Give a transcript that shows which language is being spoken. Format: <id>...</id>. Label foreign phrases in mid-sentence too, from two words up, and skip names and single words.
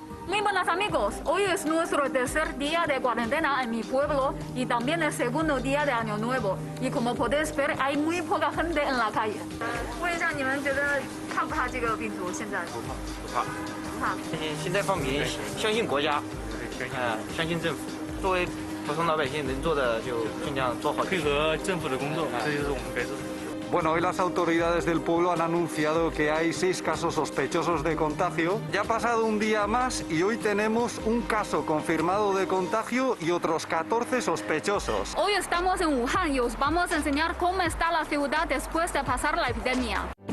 <es>Muy buenos amigos, hoy es nuestro tercer día de cuarentena en mi pueblo y también el segundo día de Año Nuevo. Y como podéis ver, hay muy poca gente en la calle.</es> <zh>问一下，你们觉得怕不怕这个病毒？现在不怕。不怕。现在放民，相信国家，相信政府。作为普通老百姓能做的就尽量做好，配合政府的工作，这就是我们该做的。</zh> <es>Bueno, hoy las autoridades del pueblo han anunciado que hay 6 casos sospechosos de contagio. Ya ha pasado un día más y hoy tenemos un caso confirmado de contagio y otros 14 sospechosos. Hoy estamos en Wuhan y os vamos a enseñar cómo está la ciudad después de pasar la epidemia.</es>